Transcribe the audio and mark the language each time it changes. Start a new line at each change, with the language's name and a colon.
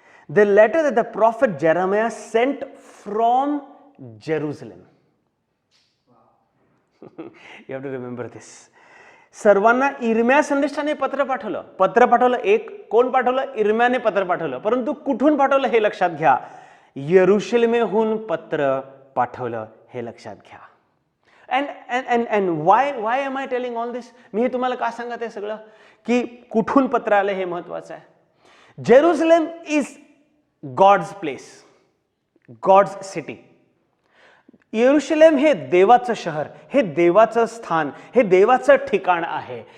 English: The letter that the prophet Jeremiah sent from Jerusalem. You have to remember this.
Marathi: सर्वांना इर्म्या संदेशाने पत्र पाठवलं. एक कोण पाठवलं? इर्म्याने पत्र पाठवलं. परंतु कुठून पाठवलं हे लक्षात घ्या. यरूशलेमेहून पत्र पाठवलं हे लक्षात घ्या.
English: And why am I telling all this?
Marathi: मी हे तुम्हाला का सांगत आहे सगळं की कुठून पत्र आलं हे महत्वाचं आहे.
English: Jerusalem is God's place, God's city.
Marathi: येरुशलेम हे देवाचं शहर, हे देवाचं स्थान, हे देवाचं ठिकाण आहे.